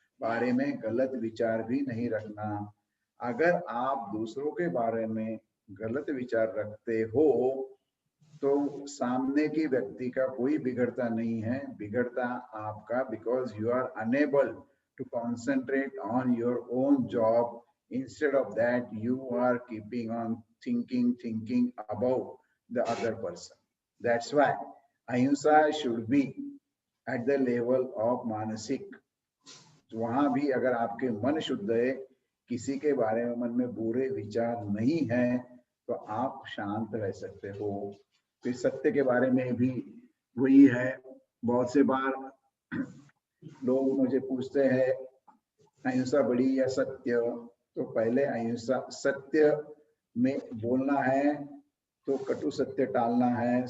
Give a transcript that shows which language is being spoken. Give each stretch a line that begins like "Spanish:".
Hindi: बारे में गलत विचार भी नहीं रखना। अगर आप दूसरों के बारे में गलत विचार रखते हो तो सामने की व्यक्ति का कोई बिगड़ता नहीं है, बिगड़ता आपका,
English: Because you are unable to concentrate on your own job. Instead of that, you are keeping on thinking about the other person. That's why ahimsa should be at the level of मानसिक।
Hindi: वहां भी अगर आपके मन शुद्ध है, किसी के बारे में मन में बुरे विचार नहीं है, तो आप शांत रह सकते हो। फिर सत्य के बारे में भी वही है। बहुत से बार लोग मुझे पूछते हैं अहिंसा बड़ी या सत्य, तो पहले अहिंसा सत्य में बोलना है तो कटु सत्य टालना है।